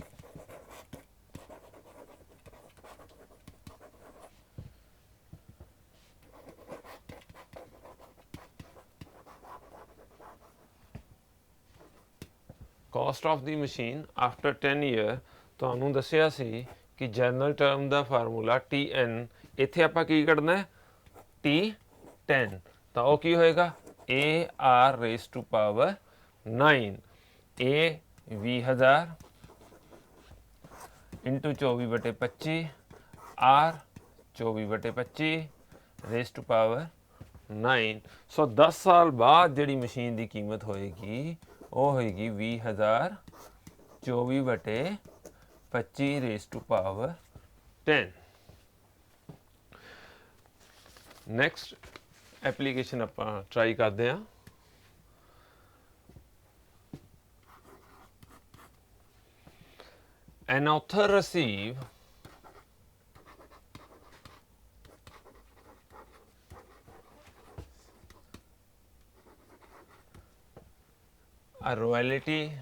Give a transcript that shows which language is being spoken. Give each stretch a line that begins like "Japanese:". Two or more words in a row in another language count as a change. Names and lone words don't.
English: cost of the machine after 10 year
Punjabi: ਤੁਹਾਨੂੰ ਦੱਸਿਆ ਸੀ ਕਿ
English: general term
Punjabi: ਦਾ ਫਾਰਮੂਲਾ TN। ਇੱਥੇ ਆਪਾਂ ਕੀ ਕੱਢਣਾ ਹੈ T10। ਤਾਂ ਉਹ ਕੀ ਹੋਏਗਾ AR
English: raised to power 9। A 20,000 ਇੰਟੂ 24/25 R 24/25 raised to power 9।
Punjabi: ਸੋ 10 ਸਾਲ ਬਾਅਦ ਜਿਹੜੀ ਮਸ਼ੀਨ ਦੀ ਕੀਮਤ ਹੋਏਗੀ ਉਹ ਹੋਏਗੀ 20,000 24/25
English: raised to power 10। next application
Punjabi: ਆਪਾਂ ਟਰਾਈ ਕਰਦੇ ਹਾਂ।
English: An author receive a royalty